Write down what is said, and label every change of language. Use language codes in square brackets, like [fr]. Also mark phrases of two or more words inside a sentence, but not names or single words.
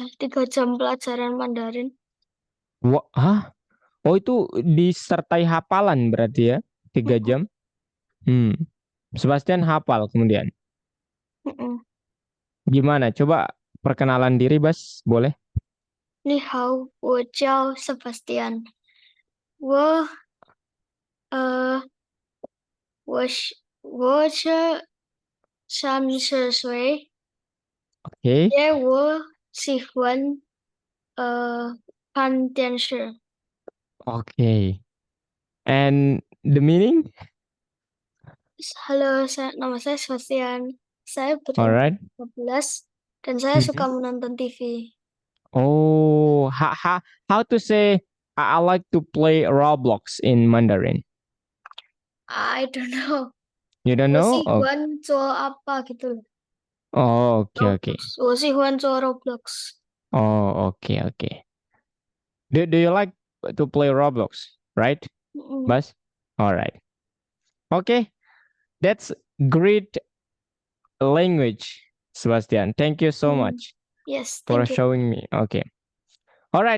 [id] 3 jam pelajaran Mandarin. Wah, hah? Oh itu disertai hafalan berarti ya? 3 jam? Hmm. Sebastian hafal kemudian. Mm-mm. Gimana? Coba perkenalan diri, Bas. Boleh? [zh] 你好，我叫 Sebastian。我 [id] Oke. [zh] 我三十岁，也我喜欢看电视。 [en] Oke. And the meaning? [id] Halo, nama saya Sebastian. Saya berumur [en] Alright. [id] 15 dan saya suka Mhm. menonton TV. [en] Oh, how to say I like to play Roblox in Mandarin? I don't know. You don't know? Oh, [zh] 我喜欢做 [id] apa gitu loh. oh, oke oke. Roblox. [zh] 我喜欢做 Roblox. [id] Oh, oke oke. [en] Do you like to play Roblox, right, Mm-mm. Bas? Alright. Okay, that's great language, Sebastian. Thank you so Mm. much Yes, for thank you. showing me. Okay. Alright.